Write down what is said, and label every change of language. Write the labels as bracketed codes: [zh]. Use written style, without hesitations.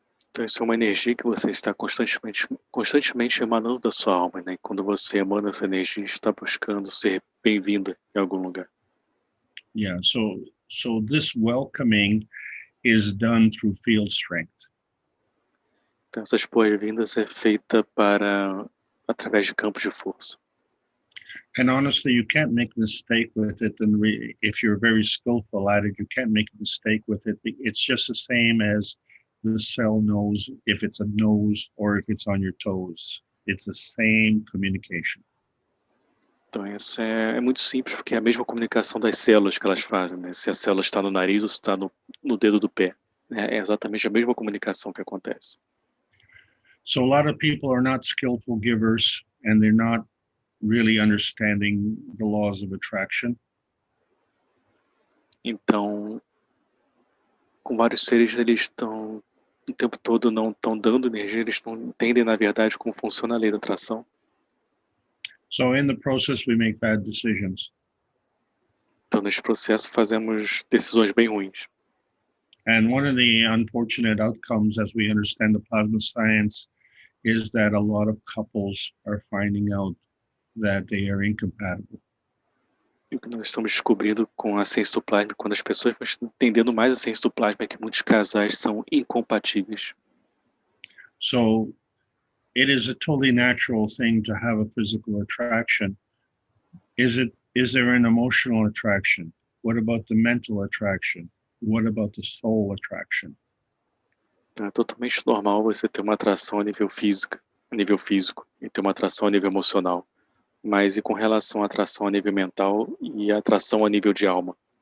[pt] Então isso é uma energia que você está constantemente emanando da sua alma, né? E quando você emana essa energia, está buscando ser bem-vinda em algum lugar. [en] Yeah, so this welcoming is done through field strength. [pt] Então essas boas-vindas é feita através de campos de força. [en] And honestly, you can't make a mistake with it. And if you're very skillful at it, you can't make a mistake with it. It's just the same as the cell knows if it's a nose or if it's on your toes. It's the same communication. [pt] Então essa é muito simples, porque é a mesma comunicação das células que elas fazem, né? Se a célula está no nariz ou se está no dedo do pé. É exatamente a mesma comunicação que acontece. [en] So a lot of people are not skillful givers, and they're not really understanding the laws of attraction. [pt] Então, com vários seres, eles estão o tempo todo não estão dando energia, eles não entendem, na verdade, como funciona a lei da atração. [en] So in the process, we make bad decisions. [pt] Então, nesse processo, fazemos decisões bem ruins. [en] And one of the unfortunate outcomes, as we understand the plasma science, is that a lot of couples are finding out that they are incompatible. [pt] E o que nós estamos descobrindo com a ciência do plasma, quando as pessoas vão entendendo mais a ciência do plasma, é que muitos casais são incompatíveis. [en] So it is a totally natural thing to have a physical attraction. Is there an emotional attraction? What about the mental attraction? What about the soul attraction? [pt] É totalmente normal você ter uma atração a nível físico, e ter uma atração a nível emocional. Mas e com relação à atração a nível mental e a atração a nível de alma?